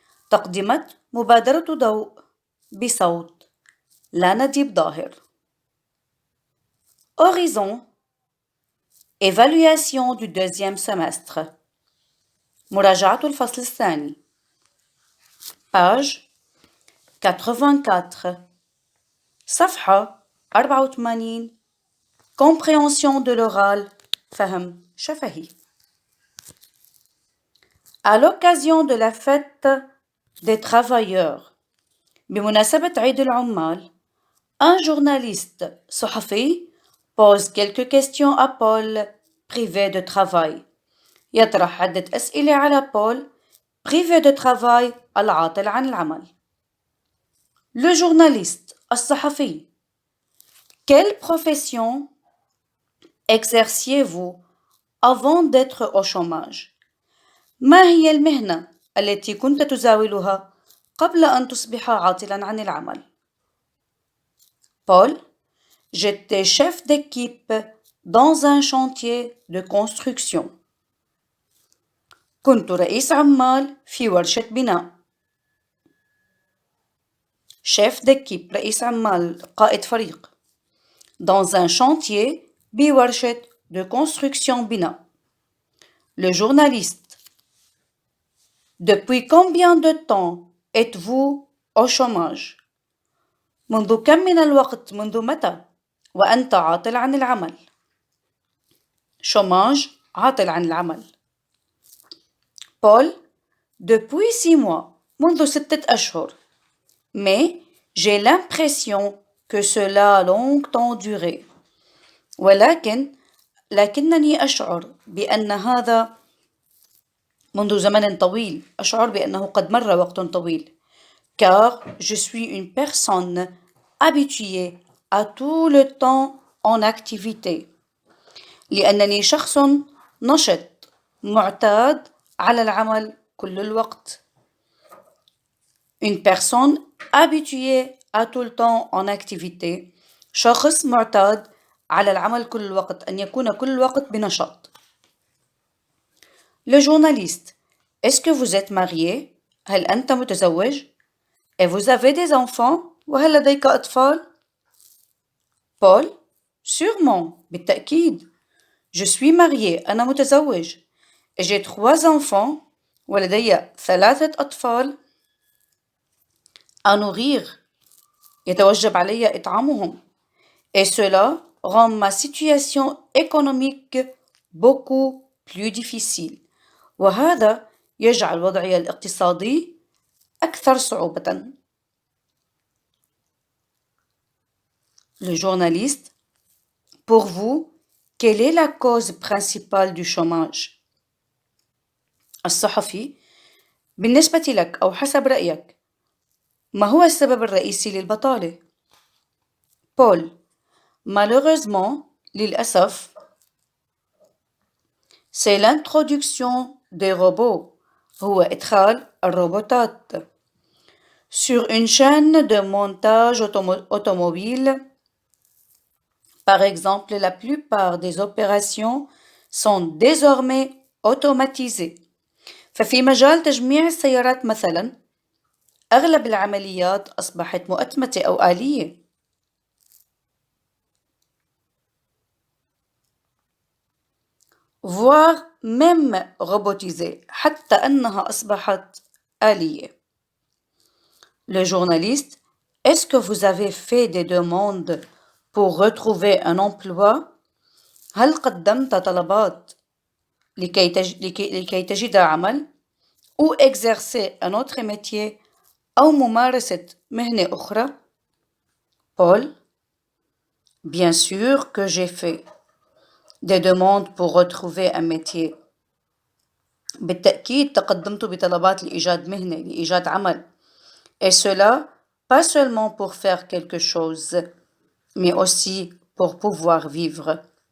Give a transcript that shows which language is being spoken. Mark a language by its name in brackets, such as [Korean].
[Arabic] تقدمت مبادرة ضوء بصوت لا نجيب ظاهر. [French] Horizon. Évaluation du deuxième semestre. [Arabic] مراجعة الفصل الثاني. [French] Page 84. [Arabic] صفحة 84. [French] Compréhension de l'oral. [Arabic] فهم شفهي. [French] À l'occasion de la fête des travailleurs, [Arabic] بمناسبة عيد العمال, [French] un journaliste صحفي pose quelques questions à Paul, privé de travail. [Arabic] يطرح عدة أسئلة على بول, [French] privé de travail, [Arabic] العاطل عن العمل. [French] Le journaliste الصحفي. Quelle profession exerciez-vous avant d'être au chômage? [Arabic] ما هي المهنة التي كنت تزاولها قبل أن تصبح عاطلا عن العمل؟ [French] Paul, j'étais chef d'équipe dans un chantier de construction. [Arabic] كنت رئيس عمال في ورشة بناء. [French] chef d'équipe [Arabic] رئيس عمال قائد فريق. [French] dans un chantier بورشة de construction بناء. Le journaliste. Depuis combien de temps êtes-vous au chômage? [Arabic] منذ كم من الوقت منذ متى وأنت عاطل عن العمل؟ chômage عاطل عن العمل. [French] Paul, depuis 6 mois, [Arabic] منذ 6 أشهر. [French] Mais j'ai l'impression que cela a longtemps duré. [Arabic] لكنني أشعر بأن هذا منذ زمن طويل. أشعر بأنه قد مر وقت طويل. [French] Car je suis une personne habituée à tout le temps en activité. [Arabic] لأنني شخص نشط معتاد على العمل كل الوقت. [French] Une personne habituée à tout le temps en activité. [Arabic] شخص معتاد على العمل كل الوقت, أن يكون كل الوقت بنشاط. [French] Le journaliste. Est-ce que vous êtes marié? [Arabic] هل أنت متزوج؟ [French] Et vous avez des enfants? [Arabic] وهل لديك أطفال؟ Paul. [French] Sûrement. بالتأكيد. Je suis marié. [Arabic] أنا متزوج. [French] Et j'ai 3 enfants. [Arabic] ولدي 3 أطفال. [French] À nourrir. [Arabic] يتوجب علي إطعامهم. [French] Et cela rend ma situation économique beaucoup plus difficile. [Arabic] وهذا يجعل وضعي الاقتصادي أكثر صعوبة. [French] Le journaliste. Pour vous, quelle est la cause principale du chômage? [Arabic] الصحفي. بالنسبة لك أو حسب رأيك, ما هو السبب الرئيسي للبطالة؟ Paul. [French] Malheureusement, للأسف, c'est l'introduction des robots. [Arabic] هو إدخال الروبوتات. [French] Sur une chaîne de montage automobile. Par exemple, la plupart des opérations sont désormais automatisées. [Arabic] ففي مجال تجميع السيارات مثلا, أغلب العمليات أصبحت مؤتمتة أو آلية. [French] voire même robotisée, [Arabic] حتى أنها أصبحت آلية. [French] Le journaliste. Est-ce que vous avez fait des demandes pour retrouver un emploi? [Arabic] هل قدمت طلبات لكي تجد عمل؟ [French] ou exercer un autre métier [Arabic] أو ممارسة مهنة أخرى؟ Paul. [French] Bien sûr que j'ai fait des demandes pour retrouver un métier. [Arabic] بالتأكيد تقدمت بطلبات لإيجاد مهنة, لإيجاد عمل. [French] Et cela, pas seulement pour faire quelque chose, mais aussi pour pouvoir vivre.